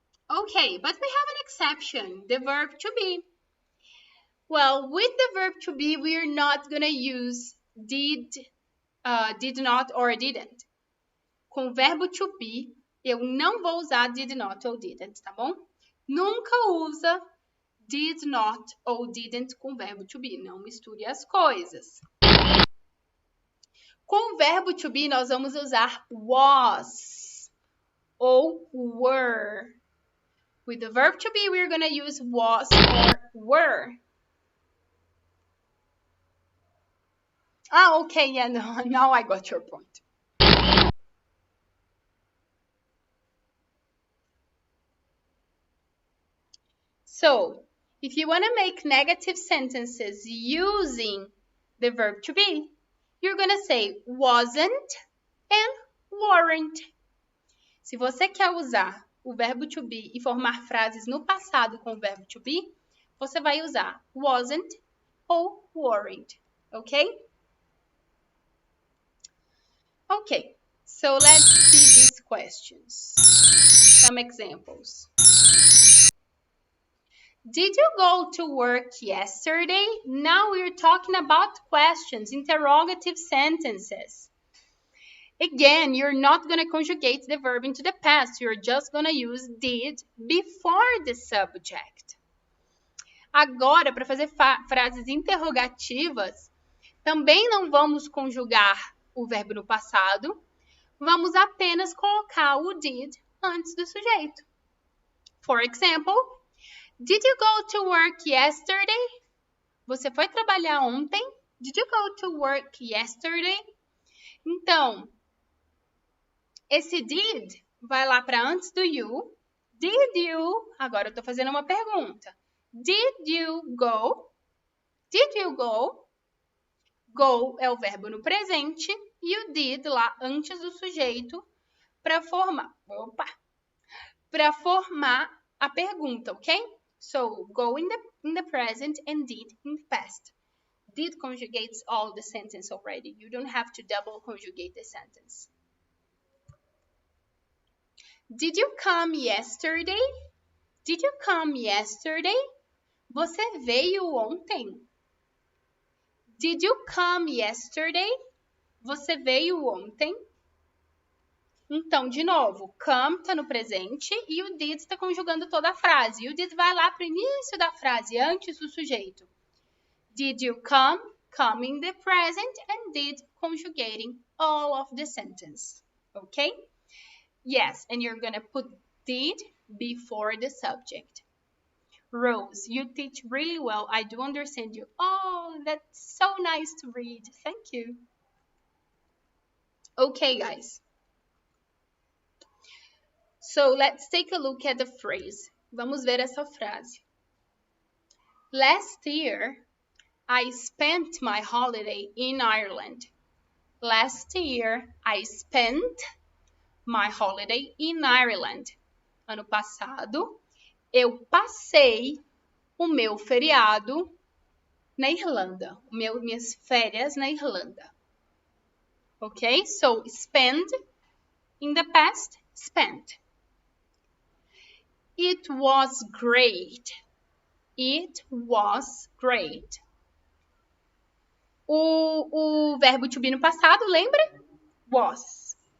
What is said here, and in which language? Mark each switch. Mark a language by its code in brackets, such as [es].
[en] Okay, but we have an exception, the verb to be. Well, with the verb to be, we're not gonna use did not or didn't. [pt] Com o verbo to be, eu não vou usar did not ou didn't, tá bom? Nunca usa did not ou didn't com o verbo to be, não misture as coisas. Com o verbo to be, nós vamos usar was ou were. [en] With the verb to be, we're going to use was or were. Ah, okay, yeah, no, now I got your point. So, if you want to make negative sentences using the verb to be, you're going to say wasn't and weren't. [pt] Se você quer usar o verbo to be e formar frases no passado com o verbo to be, você vai usar wasn't ou weren't, okay? [en] Okay, so let's see these questions. Some examples. Did you go to work yesterday? Now we're talking about questions, interrogative sentences. Again, you're not going to conjugate the verb into the past. You're just going to use did before the subject. [pt] Agora, para fazer frases interrogativas, também não vamos conjugar o verbo no passado. Vamos apenas colocar o did antes do sujeito. [en] For example, did you go to work yesterday? [pt] Você foi trabalhar ontem? [en] Did you go to work yesterday? [pt] Então, esse did vai lá para antes do you. [en] Did you? [pt] Agora eu estou fazendo uma pergunta. [en] Did you go? Did you go? [pt] Go é o verbo no presente e o did lá antes do sujeito para formar a pergunta, ok? [en] So, go in the present and did in the past. Did conjugates all the sentence already. You don't have to double conjugate the sentence. Did you come yesterday? Did you come yesterday? [pt] Você veio ontem? [en] Did you come yesterday? [pt] Você veio ontem? Então, de novo, come está no presente e o did está conjugando toda a frase. E o did vai lá para o início da frase, antes do sujeito. [en] Did you come? Come in the present and did conjugating all of the sentence. Okay? Yes, and you're going to put did before the subject. Rose, you teach really well. I do understand you. Oh, that's so nice to read. Thank you. Okay, guys. So let's take a look at the phrase. [pt] Vamos ver essa frase. [en] Last year, I spent my holiday in Ireland. Last year, I spent my holiday in Ireland. [pt] Ano passado, eu passei o meu feriado na Irlanda. Minhas férias na Irlanda. [en] Okay, so spend in the past, spent. It was great. It was great. [pt] O verbo to be no passado, lembra? Was.